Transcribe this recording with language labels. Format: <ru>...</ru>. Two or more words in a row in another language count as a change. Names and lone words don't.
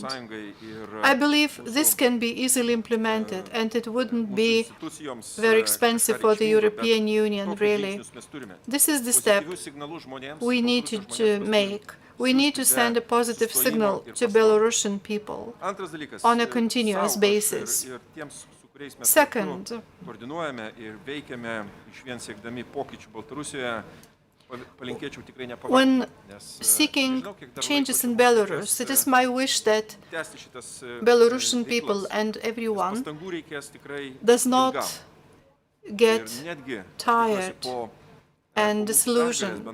<en>I believe this can be easily implemented, and it wouldn't be very expensive for the European Union, really. This is the step we need to make. We need to send a positive signal to Belarusian people on a continuous basis. Second,</en> <lt>koordinuojame ir veikiame išvien siekdami pokyčių Baltarusijoje.</lt> <en>when seeking changes in Belarus, it is my wish that Belarusian people and everyone does not get tired and disillusioned.</en>